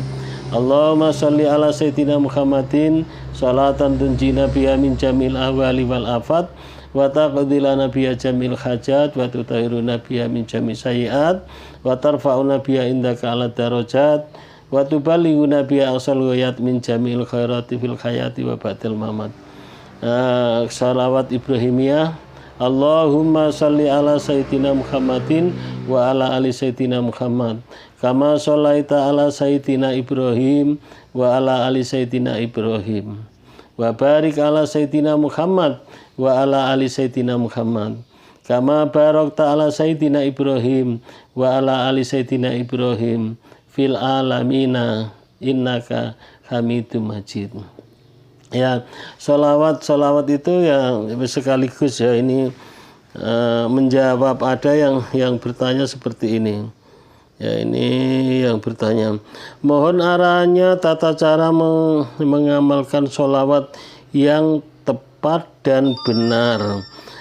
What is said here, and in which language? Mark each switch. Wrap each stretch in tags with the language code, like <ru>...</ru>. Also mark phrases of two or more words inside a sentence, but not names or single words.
<ar>اللهم صل على سيدنا محمد صلاة تنجينا بها من جميع الأهوال والآفات وتقضي لنا بها جميع الحاجات وتطهرنا بها من جميع السيئات وترفعنا بها عندك أعلى الدرجات وتبلغنا بها أقصى الغايات من جميع الخيرات في الحياة وبعد الممات. Salawat Ibrahimiyah. اللهم صل على سيدنا محمد وعلى آل سيدنا محمد كما صليت على سيدنا إبراهيم وعلى آل سيدنا إبراهيم وبارك على سيدنا محمد وعلى آل سيدنا محمد كما باركت على سيدنا إبراهيم وعلى آل سيدنا إبراهيم في العالمين إنك حميد مجيد.</ar> <id>Ya, sholawat itu ya sekaligus ya ini menjawab ada yang bertanya seperti ini. Ya, ini yang bertanya. Mohon arahannya tata cara mengamalkan sholawat yang tepat dan benar.</id>